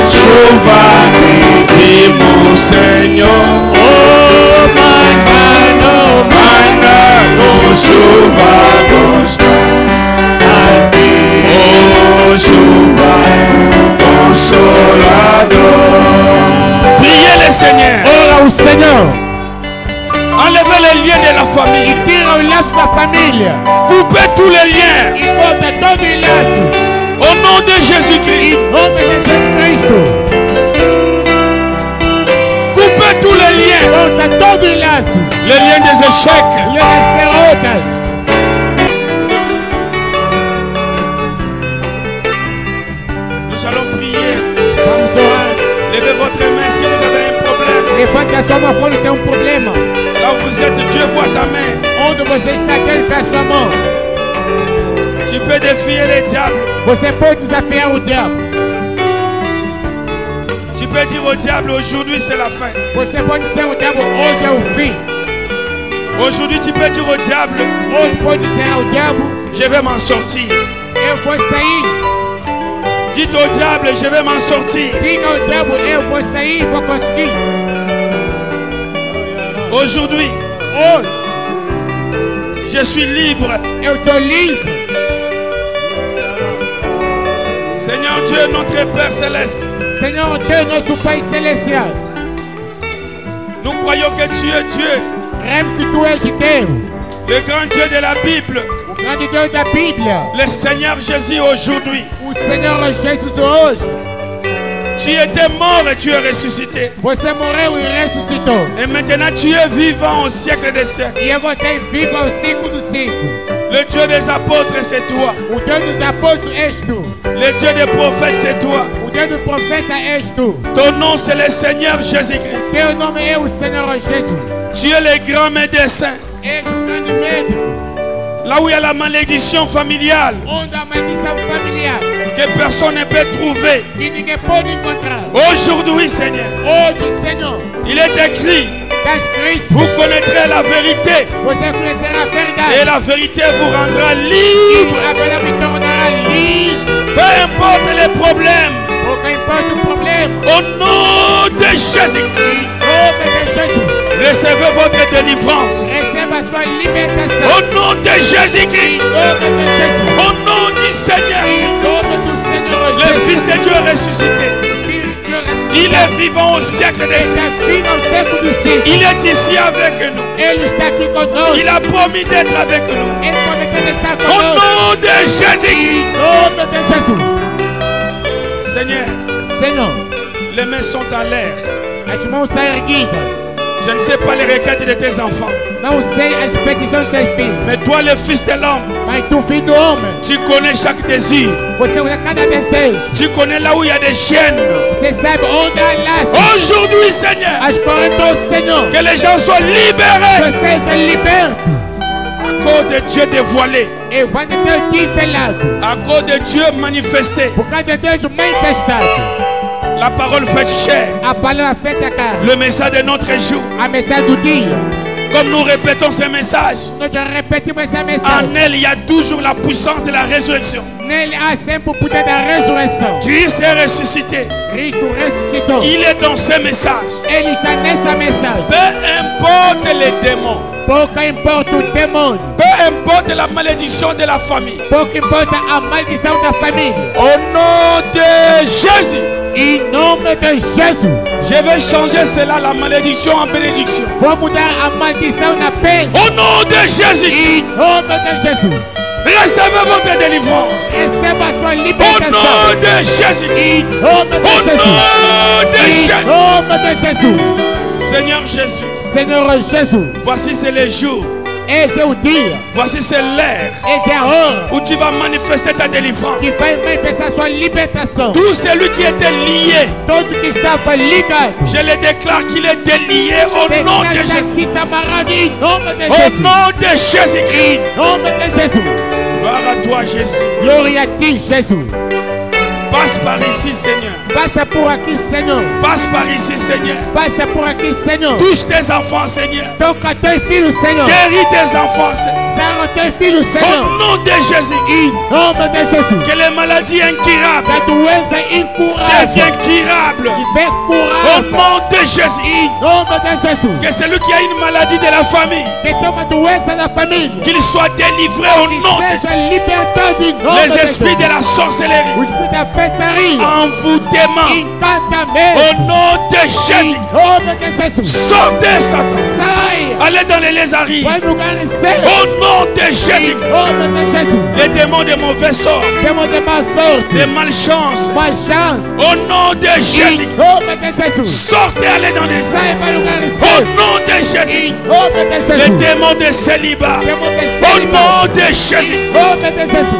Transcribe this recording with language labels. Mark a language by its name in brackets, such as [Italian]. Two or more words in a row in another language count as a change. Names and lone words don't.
[Portuguese] chuva, pedimos, Senhor. oh, Manda-nos chuva constante, oh, chuva consolador. [French] Priez le Seigneur. [Portuguese] ora o Senhor. [French] Enlevez les liens de la famille. [Portuguese] E tira o laço da família. [French] Coupez tous les liens. [Portuguese] E corta todo o laço. [French] Au nom de Jésus-Christ. [Portuguese] Em nome de Jesus Cristo. [French] Coupez tous les liens. [Portuguese] Corta todo o laço. [French] Les liens des échecs. [Portuguese] E as derrotas. [French] Nous allons prier. [Portuguese] Vamos orar. [French] Levez votre main si vous avez un problème. [Portuguese] Levante a sua mão quando tem um problema. [French] Là où vous êtes, Dieu voit ta main. [Portuguese] Onde você está, Deus vê a sua mão. [French] Tu peux défier les diables. [Portuguese] Você pode desafiar o diabo. [French] Tu peux dire au diable, aujourd'hui c'est la fin. [Portuguese] Você pode dizer ao diabo, hoje é o fim. [French] Aujourd'hui tu peux dire au diable, [Portuguese] Hoje pode dizer ao diabo, [French] je vais m'en sortir. [Portuguese] eu vou sair. [French] Dites au diable, je vais m'en sortir. [Portuguese] Diga ao diabo, eu vou sair, vou conseguir. [French] Aujourd'hui, [Portuguese] Hoje, [French] Je suis libre. [Portuguese] Eu estou livre. [French] Seigneur Dieu, notre Père céleste, [Portuguese] Senhor Deus, nosso Pai Celestial, [French] nous croyons que tu es Dieu, [Portuguese] cremos que Tu és Deus, [French] le grand Dieu de la Bible, [Portuguese] o grande Deus da Bíblia, [French] le Seigneur Jésus aujourd'hui. [Portuguese] o Senhor Jesus hoje. [French] Tu étais mort et tu es ressuscité. [Portuguese] Você morreu e ressuscitou. [French] Et maintenant tu es vivant au siècle des siècles. [Portuguese] E eu voltei vivo aos 5 do 5. [French] Le Dieu des apôtres, c'est toi. [Portuguese] O Deus dos apóstolos és Tu. [French] Le Dieu des prophètes, c'est toi. [Portuguese] O Deus do profeta és Tu. [French] Ton nom, c'est le Seigneur Jésus-Christ. [Portuguese] Teu nome é o Senhor Jesus. [French] Tu es le grand médecin. [Portuguese] És o grande médico. [French] Là où il y a la malédiction familiale, [Portuguese] Onde a maldição familiar [French] que personne ne peut trouver. [Portuguese] que ninguém pode encontrar. [French] Aujourd'hui, Seigneur, [Portuguese] Hoje, Senhor, [French] il est écrit, [Portuguese] está escrito. [French] vous connaîtrez la vérité [Portuguese] Você conhecerá a [French] et [Portuguese] verdade. [French] la vérité vous rendra [Portuguese] E [French] libre. [Portuguese] a verdade me tornará livre. [French] Peu importe les problèmes, [Portuguese] Pouco importa o problema. [French] au nom de Jésus-Christ, [Portuguese] Em nome de Jesus. [French] recevez votre délivrance. [Portuguese] Receba a sua libertação. [French] Au nom de Jésus-Christ, [Portuguese] Em nome de Jesus. [French] au nom du Seigneur, [Portuguese] Em nome do Senhor [French] le [Portuguese] Jesus. [French] Fils de Dieu ressuscité. [Portuguese] Filho de Deus [French] Il [Portuguese] ressuscitado. [French] est vivant au siècle des [Portuguese] Ele [French] siècles. [Portuguese] está vivo ao século do 5. [French] Il est ici avec nous. [Portuguese] Ele está aqui conosco. [French] Il a promis d'être avec nous. [Portuguese] Ele prometeu estar [French] Au [Portuguese] conosco. [French] nom de Jésus-Christ. [Portuguese] Em nome de Jesus. [French] Seigneur, [Portuguese] Senhor, [French] les mains sont en l'air. [Portuguese] as mãos estão erguidas. [French] Je ne sais pas les requêtes de tes enfants. [Portuguese] Não sei as petições dos teus filhos. [French] Mais toi, le Fils de l'homme, [Portuguese] Mas tu, filho do homem, [French] tu connais chaque désir. [Portuguese] você usa cada desejo. [French] Tu connais là où il y a des chaînes. [Portuguese] Você sabe onde há laços. [French] Aujourd'hui, Seigneur, [Portuguese] As correntes, Senhor. [French] que les gens soient libérés [Portuguese] Que seja liberto. [French] à cause de Dieu dévoilé, [Portuguese] E vai de Deus revelado. [French] à cause de Dieu manifesté. [Portuguese] Por causa de Deus manifestado. [French] La parole faite chair, [Portuguese] A palavra feita carne. [French] le message de notre jour. [Portuguese] A mensagem do dia. [French] Comme nous répétons ces messages, [Portuguese] Nós já repetimos essa [French] en [Portuguese] mensagem. [French] elle, il y a toujours la puissance de la résurrection. [Portuguese] Nele há sempre o poder da ressurreição. [French] Christ est ressuscité. [Portuguese] Cristo ressuscitou. [French] Il est dans ces messages. [Portuguese] Ele está nessa mensagem. [French] Peu importe les démons, [Portuguese] Pouco importa o demônio. [French] peu importe la malédiction de la famille. [Portuguese] Pouco importa a maldição da família. [French] Au nom de Jésus, [Portuguese] Em nome de Jesus. [French] je vais changer cela, la malédiction en bénédiction. [Portuguese] Vou mudar a maldição na bênção. [French] Au nom de Jésus, [Portuguese] Em nome de Jesus. [French] recevez votre délivrance. [Portuguese] Receba a sua [French] Au [Portuguese] libertação. [French] nom de Jésus, [Portuguese] Em nome de [French] au [Portuguese] Jesus. [French] nom de [Portuguese] Em [French] Jésus. [Portuguese] nome de Jesus. [French] Seigneur Jésus, [Portuguese] Senhor Jesus. [French] voici c'est le jour, [Portuguese] Esse é o dia. [French] voici c'est l'heure [Portuguese] Essa é a hora [French] où tu vas manifester ta délivrance. [Portuguese] que vai manifestar sua libertação. [French] Tout celui qui était lié, [Portuguese] Todo que estava ligado. [French] je le déclare qu'il est délié au nom de Jésus. [Portuguese] Que se amarrado em nome de [French] Au [Portuguese] Jesus. [French] nom de Jésus-Christ. [Portuguese] Em nome de Jesus. [French] Gloire à toi, Jésus. [Portuguese] Glória a ti, Jesus. [French] Passe par ici, Seigneur. [Portuguese] Passa por aqui, Senhor. [French] Passe par ici, Seigneur. [Portuguese] Passa por aqui, Senhor. [French] Touche tes enfants, Seigneur. [Portuguese] Toca teus filhos, Senhor. [French] Guéris tes enfants, Seigneur. [Portuguese] Sara teus filhos, [French] Au [Portuguese] Senhor. [French] nom de Jésus-Christ. [Portuguese] Em nome de Jesus. [French] Que les maladies incurables [Portuguese] Que a doença incurável [French] deviennent curables. [Portuguese] que vem [French] Au [Portuguese] curável. [French] nom de Jésus. [Portuguese] Em nome de Jesus. [French] Que celui qui a une maladie de la famille, [Portuguese] Que tem uma doença na família. [French] qu'il soit délivré au [Portuguese] Que [French] nom de Jésus. [Portuguese] seja libertado em nome [French] Les [Portuguese] de [French] esprits [Portuguese] Jesus. [French] de la sorcellerie, [Portuguese] O espírito da feitiçaria. [French] envoûtement, [Portuguese] Encantamento. [French] au nom de Jésus. [Portuguese] Em nome de Jesus. [French] Sortez Satan. [Portuguese] Saia. [French] Allez dans les lézards. [Portuguese] Vai no lugar certo. [French] Au nom de Jésus. [Portuguese] Em nome de Jesus. [French] Les démons de mauvais sort, [Portuguese] Temos de má sorte. [French] de malchance, [Portuguese] Uma chance. [French] au nom de Jésus. [Portuguese] Em nome de Jesus. [French] Sortez, allez dans les [Portuguese] Saia para o lugar [French] Au [Portuguese] certo. [French] nom de Jésus. [Portuguese] Em nome de [French] Les [Portuguese] Jesus. [French] démons de célibat, [Portuguese] Temos de [French] au [Portuguese] célibat. [French] nom de Jésus. [Portuguese] Em nome de Jesus.